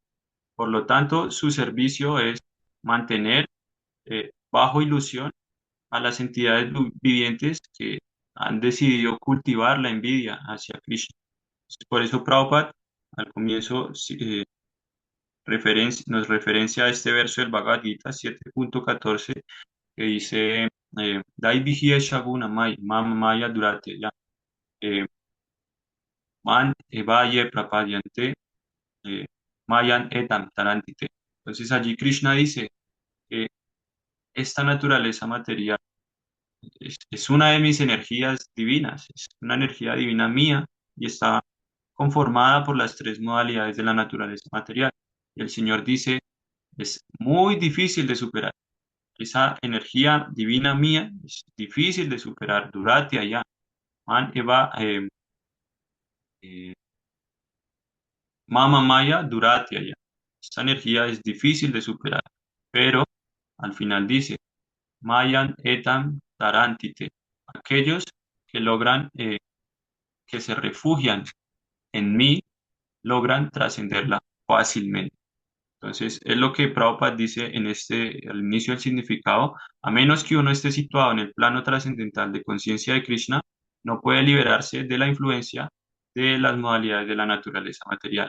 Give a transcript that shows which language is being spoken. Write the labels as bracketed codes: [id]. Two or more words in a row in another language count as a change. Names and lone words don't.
[es] Por lo tanto, su servicio es mantener bajo ilusión a las entidades vivientes que han decidido cultivar la envidia hacia Krishna. Por eso Prabhupada al comienzo nos referencia a este verso del Bhagavad Gita 7.14 que dice [sa] Dai Vihiya Shaguna Mai, Mama Maya Durate, ya, Man Evaye Prapadyante, eh, Mayan Etam Tarantite. [es] Entonces allí Krishna dice que esta naturaleza material es una de mis energías divinas, es una energía divina mía y está conformada por las tres modalidades de la naturaleza material. Y el Señor dice, es muy difícil de superar. Esa energía divina mía es difícil de superar. [sa] Durate allá. Man eva, eh, Mama Maya, durate allá. [es] Esa energía es difícil de superar. Pero al final dice, [sa] Mayan etam tarantite. [es] Aquellos que logran, que se refugian en mí, logran trascenderla fácilmente. Entonces, es lo que Prabhupada dice al inicio del significado, a menos que uno esté situado en el plano trascendental de conciencia de Krishna, no puede liberarse de la influencia de las modalidades de la naturaleza material.